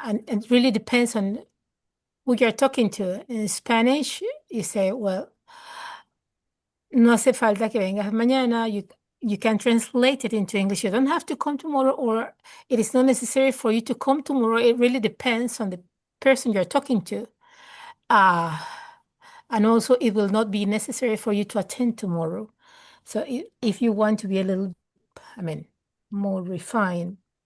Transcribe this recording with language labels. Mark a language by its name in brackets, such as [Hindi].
[English] And it really depends on who you're talking to. In Spanish, you say, well, [Spanish] no hace falta que vengas mañana. [English] You can translate it into English. You don't have to come tomorrow, or it is not necessary for you to come tomorrow. It really depends on the person you're talking to. And also, it will not be necessary for you to attend tomorrow. So if you want to be a little, more refined,